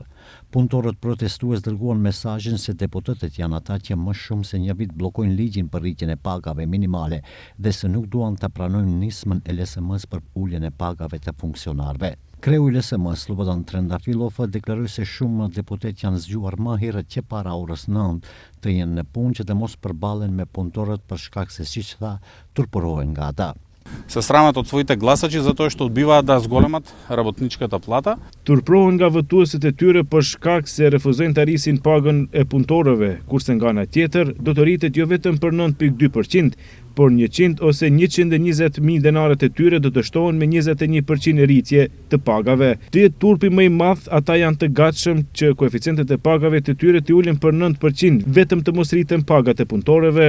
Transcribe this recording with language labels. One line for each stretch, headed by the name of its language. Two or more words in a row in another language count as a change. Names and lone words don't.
Albanian: Punëtorët protestues dërguan mesazhin se deputetët janë ata që më shumë se një vit bllokojnë ligjin për rritjen e pagave minimale dhe se nuk duan ta pranojnë nismën e LSM-s për uljen e pagave të funksionarëve. Kreu I LSM-s, Slobodan Trendafilov, deklaroi se shumë deputet janë zgjuar më herët që para orës 9 të jenë në punë që të mos përballen me punëtorët për shkak se, siç tha, turpërohen nga ата.
Macedonian: Се срамат од своите гласачи затоа што одбиваат да зголемат работничката плата.
Albanian: Turprohen nga votuesit e tyre për shkak se refuzojnë të rrisin pagën e punëtorëve, kurse nga ana tjetër do të rritet jo vetëm për 9.2%, por 100 ose 120.000 denarët e tyre do të shtohen me 21% rritje të pagave. Të jetë turpi më I madh, ata janë të gatshëm që koeficientet e pagave të tyre të ulin për 9%, vetëm të mos rriten pagat e punëtorëve.